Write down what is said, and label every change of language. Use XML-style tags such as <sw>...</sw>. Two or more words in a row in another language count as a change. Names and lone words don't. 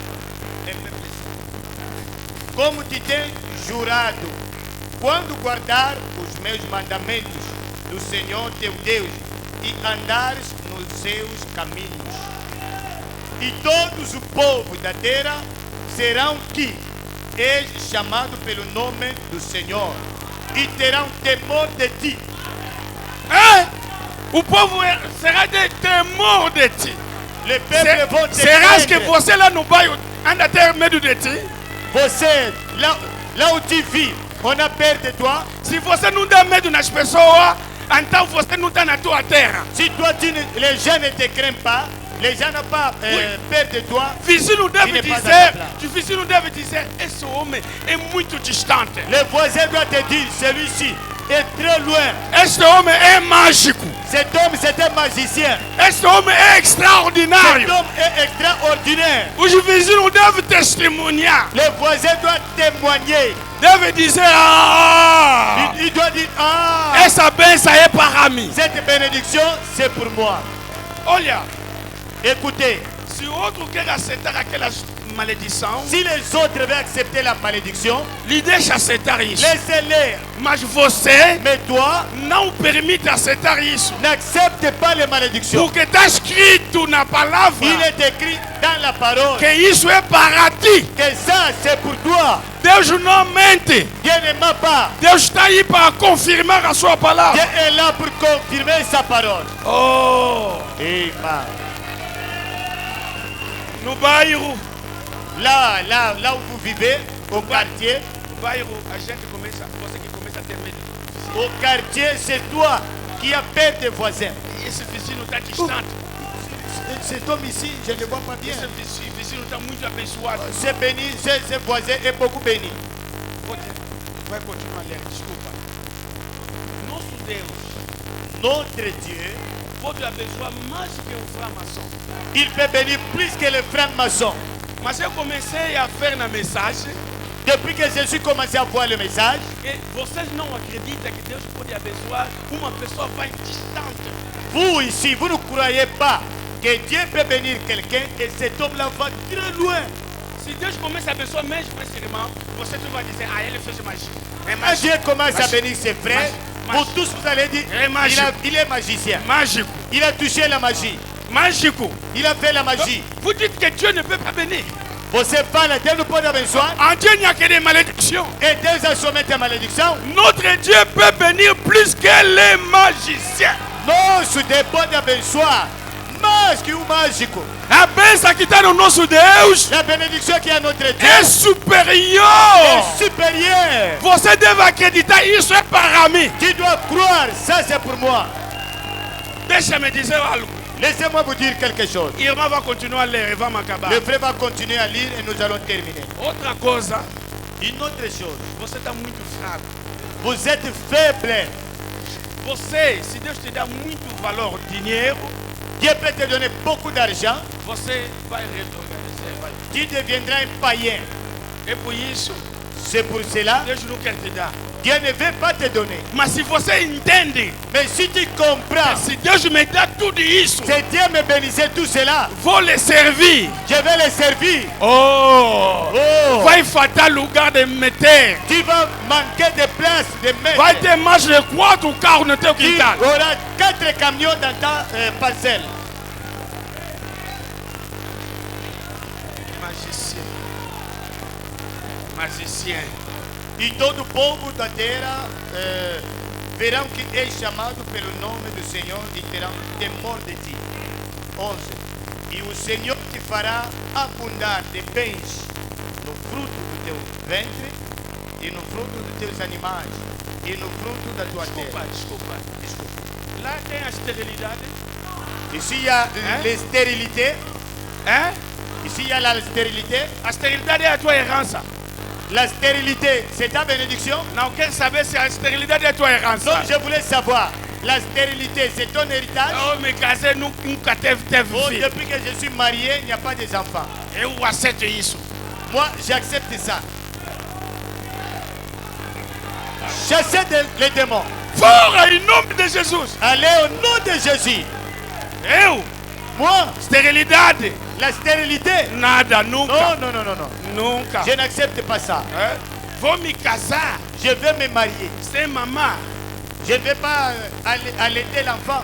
<pt>Como te tem jurado, quando guardar os meus mandamentos do Senhor teu Deus e andares nos seus caminhos. E todos o povo da terra serão que és chamado pelo nome do Senhor e terão temor de ti. O povo será de temor de ti.</pt> <fr>Le peuple</fr> <pt>vão te Será que</pt> <fr>craindre.</fr> <pt>você lá no bairro anda a ter medo de ti? Você, lá</pt> <fr>où tu vis, on a peur de toi.</fr> <pt>Se você não dá medo nas pessoas, então você não está na tua terra.</pt> <fr>Si toi, les gens ne te craignent pas, les gens n'ont pas peur de toi,</fr> <pt>Vizinho deve</pt> <fr>Il n'est pas</fr> <pt>dizer,</pt> <fr>à ta place.</fr> <pt>o vizinho deve dizer, esse homem é muito distante.</pt> <fr>le voisin doit te dire, celui-ci est très loin.</fr> <pt>Este homem é mágico.</pt> <fr>Cet homme, c'est un magicien.</fr> <pt>Este homem é extraordinário.</pt> <fr>Cet homme est extraordinaire.</fr> <pt>Os vizinhos devem testemunhar.</pt> <fr>Le voisin doit témoigner.</fr> <pt>Deve dizer, ah,</pt> <fr>Il doit dire, ah,</fr> <pt>essa bênção é para mim.</pt> <fr>cette bénédiction, c'est pour moi.</fr> <pt>Olha,</pt> <fr>Écoutez,</fr> <pt>se o outro quer aceitar aquelas maledições,</pt> <fr>si les autres veulent accepter la malédiction,</fr> <pt>lhe deixa aceitar isso.</pt> <fr>laissez-les.</fr> <pt>Mas você</pt> <fr>Mais toi,</fr> <pt>não permite aceitar isso.</pt> <fr>n'accepte pas les malédictions.</fr> <pt>Porque está escrito na palavra</pt> <fr>Il est écrit dans la parole</fr> <pt>que isso é para ti.</pt> <fr>que ça, c'est pour toi.</fr> <pt>Deus não mente.</pt> <fr>Dieu ne ment pas.</fr> <pt>Deus está aí para confirmar a sua</pt> <fr>Dieu</fr> <pt>palavra.</pt> <fr>est là pour confirmer sa parole. Oh, Amen.</fr> <pt>no bairro,</pt> <fr>Là où vous vivez, au quartier,</fr> <pt>a gente começa, você que começa a ter medo.</pt> <fr>au quartier, c'est toi qui as peur des voisins.</fr> <pt>Esse vizinho está distante.</pt> <fr>Cet homme ici, je ne le vois pas bien.</fr> <pt>Esse vizinho está muito abençoado.</pt> <fr>C'est béni, ce voisin est beaucoup béni.</fr> <pt>Vai continuar lendo, desculpa. Nosso Deus</pt> <fr>Notre Dieu,</fr> <pt>pode abençoar mais que um franc-maçon.</pt> <fr>il peut bénir plus que les francs-maçons.</fr> <pt>Mas eu comecei a ver na mensagem</pt> <fr>Depuis que je suis commencé à voir le message,</fr> <pt>que vocês não acreditam que Deus pode abençoar uma pessoa vai distante.</pt> <fr>vous ici, vous ne croyez pas que Dieu peut bénir quelqu'un et cet homme-là va très loin.</fr> <pt>Se Deus começa a abençoar mesmo esse irmão, você não vai dizer, ah, ele fez magia. É</pt> <fr>Quand</fr> <pt>magia.</pt> <fr>Dieu commence à Magie. bénir ses frères, Magie. pour tous vous allez dire, Et magie. il est magicien.</fr> <pt>Mágico.</pt> <fr>Il a touché la magie.</fr> <pt>Mágico.</pt> <fr>Il a fait la magie. Vous dites que Dieu ne peut pas bénir.</fr> <pt>Você fala, Deus não pode abençoar.</pt> <fr>En Dieu, il n'y a que des malédictions. Et Deus a soumis a malédiction. Notre Dieu peut bénir plus que les magiciens.</fr> <pt>Nosso Deus pode abençoar mais que o mágico. A bênção que está no nosso Deus</pt> <fr>La bénédiction qui est à notre Dieu</fr> <pt>é supérieure.</pt> <fr>est supérieure.</fr> <pt>Você deve acreditar, isso é para mim.</pt> <fr>Tu dois croire, ça c'est pour moi.</fr> <pt>Deixa-me dizer algo.</pt> <fr>Laissez-moi vous dire quelque chose.</fr> <pt>Irmã vai continuar a ler e vamos acabar.</pt> <fr>Le frère va continuer à lire et nous allons terminer.</fr> <pt>Outra coisa,</pt> <fr>Une autre chose.</fr> <pt>você está muito fraco.</pt> <fr>Vous êtes faible.</fr> <pt>Você, se Deus te dá muito valor, dinheiro,</pt> <fr>Dieu peut te donner beaucoup d'argent.</fr> <pt>você vai retroceder. Vai.</pt> <fr>Tu deviendras un païen.</fr> <pt>É por isso,</pt> <fr>C'est pour cela,</fr> <pt>Deus não quer te dar.</pt> <fr>Dieu ne veut pas te donner.</fr> <pt>Mas se você entende,</pt> <fr>Mais si tu comprends,</fr> <pt>se Deus me dá tudo isso,</pt> <fr>si Dieu me bénissait tout cela,</fr> <pt>vou lhe servir.</pt> <fr>je vais les servir. Oh! Oh,</fr> <pt>Vai faltar lugar de meter.</pt> <fr>tu vas manquer de place de mettre.</fr> <pt>Vai ter mais de 4 carros no teu</pt> <fr>Tu</fr> <pt>quintal.</pt> <fr>auras 4 camions dans ta parcelle. Magicien. Magicien.</fr> <pt>E todo o povo da terra verão que és chamado pelo nome do Senhor e terão temor de ti. 11. E o Senhor te fará abundar de bens no fruto do teu ventre e no fruto dos teus animais e no fruto da tua terra. Desculpa. Lá tem a esterilidade.</pt> <fr>Ici il y a l'estérilité. Hein? Ici il y a la stérilité.</fr> <pt>A esterilidade é a tua herança.</pt> <fr>La stérilité, c'est ta bénédiction.</fr> <pt>Não quero saber se a esterilidade é a tua herança.</pt> <fr>Non, je voulais savoir. La stérilité, c'est ton héritage.</fr> <pt>Eu me casei, nunca teve Oh, filho.</pt> <fr>depuis que je suis marié, il n'y a pas des enfants.</fr> <pt>Eu aceito isso.</pt> <fr>Moi, j'accepte ça. Chassez les démons.</fr> <pt>Fora em nome de Jesus.</pt> <fr>Allez au nom de Jésus.</fr> <pt>Eu,</pt> <fr>Moi,</fr> <pt>esterilidade,</pt> <fr>la stérilité.</fr> <pt>nada, nunca.</pt> <fr>Non, non, non, non, non.</fr> <pt>Nunca.</pt> <fr>Je n'accepte pas ça.</fr> <pt>É? Vou me casar</pt> <fr>Je vais me marier.</fr> <pt>sem mamar.</pt> <fr>Je ne vais pas allaiter l'enfant.</fr>